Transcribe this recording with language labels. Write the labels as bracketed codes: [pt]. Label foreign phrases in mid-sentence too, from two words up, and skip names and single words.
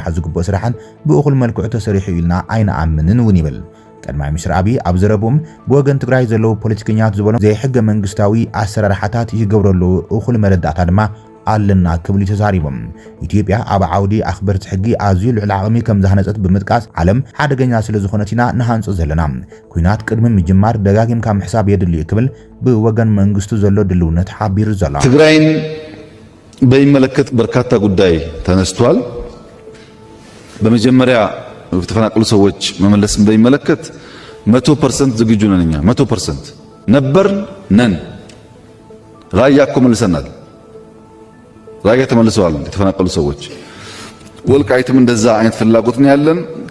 [ti] ዝግብኦ ስራሕን ብእኹል መልክዑ ተሰሪሑ ኢልና ኣይነኣምንን እውን ይብል ቀዳማይ ሚኒስትር አብይ ኣብ ዘረቦም ብወገን ትግራይ ዘለው ፖለቲከኛት ዝበሎም ዘይሕገ መንግስታዊ ኣሰራርሓታት ይገብረሉ እኹል መረዳእታ ድማ ኣለና ክብል ተዛሪቦም ኢትዮጵያ ኣብ ዓውዲ ኣኽበርቲ ሕጊ ኣዝዩ ልዕሊ ዓቕሚ ከም ዝሃነፀት ብምጥቃስ ዓለም ሓደገኛ ስለ ዝኾነት ኢና ንሃንጽ ዘለና ኩናት ቅድሚ ምጅማር ደጋጊምካ ምሕሳብ የድሊ ክብል ብወገን መንግስቱ ዘሎ ድልውነት ሓቢሩ ዘሎ [am] ትግራይን በሚመለከት በርካታ ጉዳይ ተነስቷል በመጀመሪያ ተፈናቀሉ ሰዎች መመለስ እንደሚመለከት 100% ዝግጁ ነን እኛ 100% ነበርን ነን ራያ እኮ መልሰናል ራያ ተመልሰዋል የተፈናቀሉ ሰዎች ወልቃይትም እንደዛ አይነት ፍላጎት ነው ያለን